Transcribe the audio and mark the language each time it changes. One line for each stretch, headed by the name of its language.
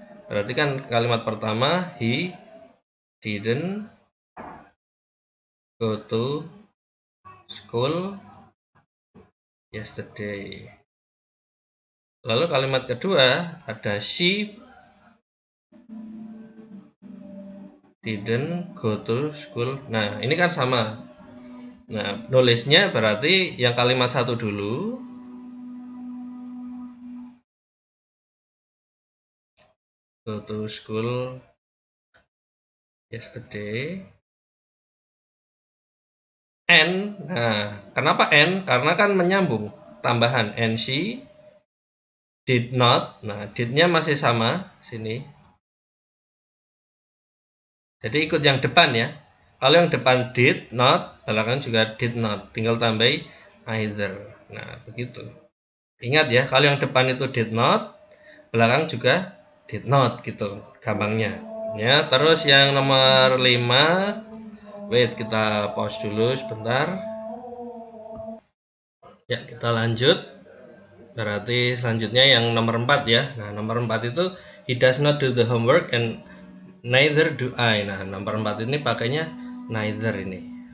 Indonesian: Berarti kan kalimat pertama
English: he didn't go to school yesterday.
Indonesian: Lalu kalimat kedua ada
English: she didn't go to school.
Indonesian: Nah, ini kan sama. Nah, nulisnya berarti yang kalimat satu dulu.
English: Go to school yesterday.
Indonesian: And, nah, kenapa and? Karena kan menyambung, tambahan
English: and she did not.
Indonesian: Nah, did-nya masih sama sini. Jadi ikut yang depan ya. Kalau yang depan did not, belakang juga did not. Tinggal tambahin either. Nah, begitu. Ingat ya, kalau yang depan itu did not, belakang juga did not gitu gampangnya. Ya, terus yang nomor 5. Wait, kita pause dulu sebentar. Ya, kita lanjut. Berarti selanjutnya yang nomor 4 ya. Nah, nomor 4 itu
English: he does not do the homework and neither do I.
Indonesian: Nah, nomor 4 ini pakainya neither ini.